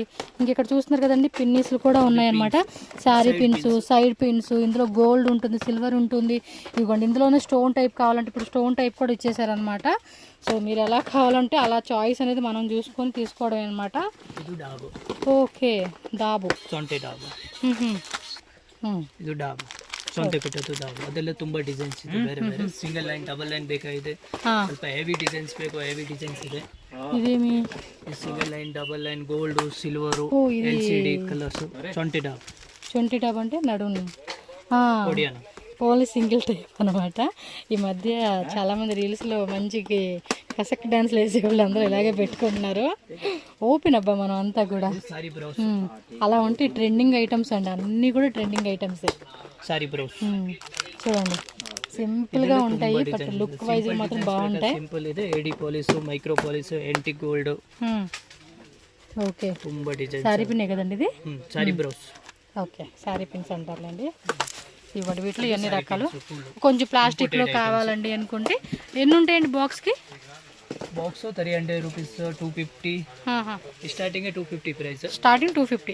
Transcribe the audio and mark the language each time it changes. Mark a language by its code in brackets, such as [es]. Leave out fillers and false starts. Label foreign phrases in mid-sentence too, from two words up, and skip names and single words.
[te] ఇంకెక్కడ చూస్తున్నారు కదండి పిన్నీస్లు కూడా ఉన్నాయన్నమాట, శారీ పిన్స్, సైడ్ పిన్స్, ఇందులో గోల్డ్ ఉంటుంది, సిల్వర్ ఉంటుంది. ఇదిగోండి ఇందులోనే స్టోన్ టైప్ కావాలంటే ఇప్పుడు స్టోన్ టైప్ కూడా ఇచ్చేసారనమాట. సో మీరు ఎలా కావాలంటే అలా చాయిస్ అనేది మనం చూసుకొని తీసుకోవడం అనమాట. ఓకే, [kn] ದಾಬು ಇದು ದಾಬು ಸೊಂಟೆ ಕಟ್ಟೋದು ದಾಬು, ಅದೆಲ್ಲ ತುಂಬಾ ಡಿಸೈನ್ಸ್ ಇದೆ, ಬೇರೆ ಬೇರೆ ಸಿಂಗಲ್ ಲೈನ್, ಡಬಲ್ ಲೈನ್ ಬೇಕಾಗಿದೆ, ಸ್ವಲ್ಪ ಹೆವಿ ಡಿಸೈನ್ಸ್ ಬೇಕು, ಹೆವಿ ಡಿಸೈನ್ಸ್ ಇದೆ. [te] ಇದೇಮಿ [kn] ಸಿಂಗಲ್ ಲೈನ್, ಡಬಲ್ ಲೈನ್, ಗೋಲ್ಡ್, ಸಿಲ್ವರ್, [te] LCD కలర్స్, సొంటి డాబ్ అంటే నడుము కొడియానా, ఓన్లీ సింగిల్ టైప్ అనమాట. ఈ మధ్య చాలామంది రీల్స్లో మంచికి కసక్ డ్యాన్స్లు వేసే వాళ్ళు అందరూ ఇలాగే పెట్టుకుంటున్నారు. ఓపెన్ అబ్బా మనం అంతా కూడా అలా ఉంటే ట్రెండింగ్ ఐటమ్స్ అండి, అన్నీ కూడా ట్రెండింగ్ ఐటమ్స్. చూడండి సింపుల్ గా ఉంటాయి, బట్ లుక్ వైజ్ మాత్రం బాగుంటాయి. సింపుల్ ಇದೆ, AD పాలిష్, మైక్రో పాలిష్, యాంటిక్ గోల్డ్. ఓకే, [kn] ತುಂಬಾ ಡಿಸೈನ್. [te] సారీ పిన్ కదండి ఇది, సారీ బ్రౌస్. ఓకే, సారీ పిన్స్ అంటారులేండి. ఇవ్వండి వీటిలో ఎన్ని రకాలు. కొంచెం ప్లాస్టిక్ లో కావాలండి అనుకుంటే ఎన్ని ఉంటాయండి బాక్స్ కి? బాక్స్ 300 రూపీస్, 250 స్టార్టింగ్, 250 ప్రైస్, స్టార్టింగ్ 250.